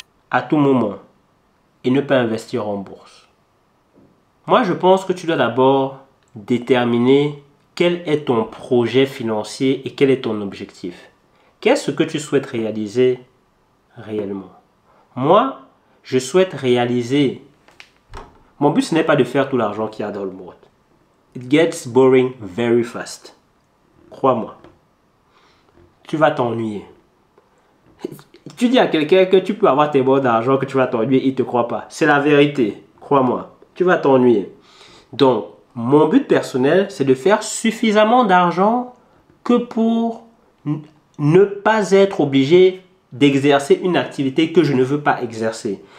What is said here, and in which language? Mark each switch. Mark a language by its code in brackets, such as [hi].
[fr] À tout moment et ne pas investir en bourse. Moi, je pense que tu dois d'abord déterminer quel est ton projet financier et quel est ton objectif. Qu'est-ce que tu souhaites réaliser réellement? Moi, je souhaite réaliser... Mon but, ce n'est pas de faire tout l'argent qu'il y a dans le monde. [en] It gets boring very fast. [fr] Crois-moi. Tu vas t'ennuyer. Tu dis à quelqu'un que tu peux avoir tes bons d'argent, que tu vas t'ennuyer, il ne te croit pas. C'est la vérité. Crois-moi. Tu vas t'ennuyer. Donc, mon but personnel, c'est de faire suffisamment d'argent que pour ne pas être obligé d'exercer une activité que je ne veux pas exercer.